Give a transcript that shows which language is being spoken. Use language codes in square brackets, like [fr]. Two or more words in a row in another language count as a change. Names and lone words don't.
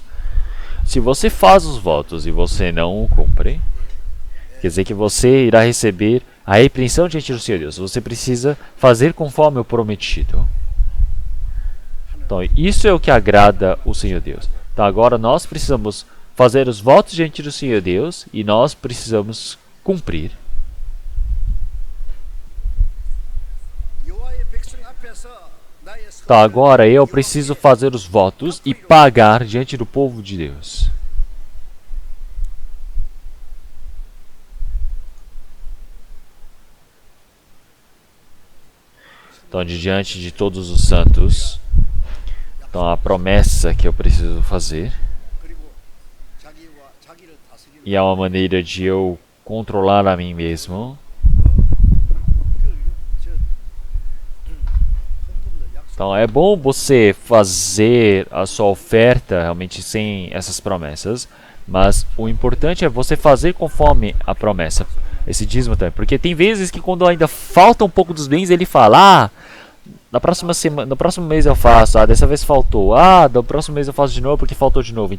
[pt] Se você faz os votos e você não o cumpre, quer dizer que você irá receber a repreensão diante do Senhor Deus. Você precisa fazer conforme o prometido. Então, isso é o que agrada o Senhor Deus. Então, agora nós precisamos fazer os votos diante do Senhor Deus e nós precisamos cumprir. [ko] 여호와의 백성 앞에서 나의 [pt] Então, agora eu preciso fazer os votos e pagar diante do povo de Deus. Então, diante de todos os santos, então a promessa que eu preciso fazer, [ko] 그리고 자기를 다스리는 [pt] e é uma maneira de eu controlar a mim mesmo. [ko] 헌금도 약속 [pt] Então é bom você fazer a sua oferta realmente sem essas promessas, mas o importante é você fazer conforme a promessa. Esse dízimo também, porque tem vezes que quando ainda falta um pouco dos bens, ele fala: ah, na próxima semana, no próximo mês eu faço, ah, dessa vez faltou, ah, no próximo mês eu faço de novo porque faltou de novo.